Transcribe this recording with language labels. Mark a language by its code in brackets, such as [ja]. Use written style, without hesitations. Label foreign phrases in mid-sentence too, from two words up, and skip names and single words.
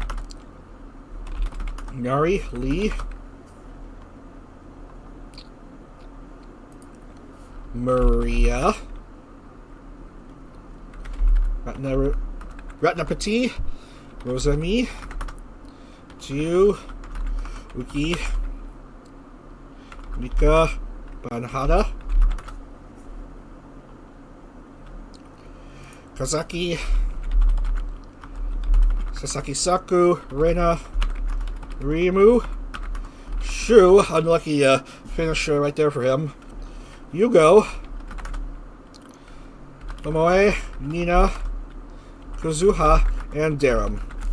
[en] Nari, Lee, Maria, Ratnapati, Rosami, Jiu, Uki, Mika, Banhada, Kazaki, Sasaki Saku, Reina, Rimu, Shu, unlucky finisher right there for him, Yugo, Momoe, Nina, Kuzuha, and Darum.